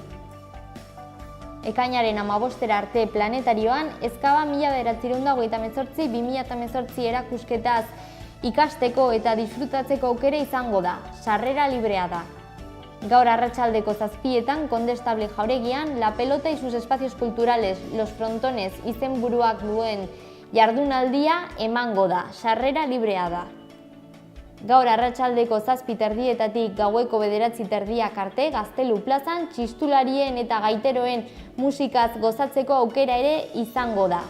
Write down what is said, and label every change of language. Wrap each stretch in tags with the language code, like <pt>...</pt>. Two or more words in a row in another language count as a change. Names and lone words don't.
<eu>Ekainaren 15 arte planetarioan Ezkaba 1928-2018 erakusketaz ikasteko eta disfrutatzeko aukera izango da, sarrera librea da. Gaur arratsaldeko 7etan Kondestable jauregian La pelota y sus espacios culturales, Los frontones izenburuak duen jardunaldia emango da, sarrera librea da. Gaur arratsaldeko 7:30 gaueko 9:30 arte Gaztelu plazan txistularien eta gaiteroen musikaz gozatzeko aukera ere izango da.</eu>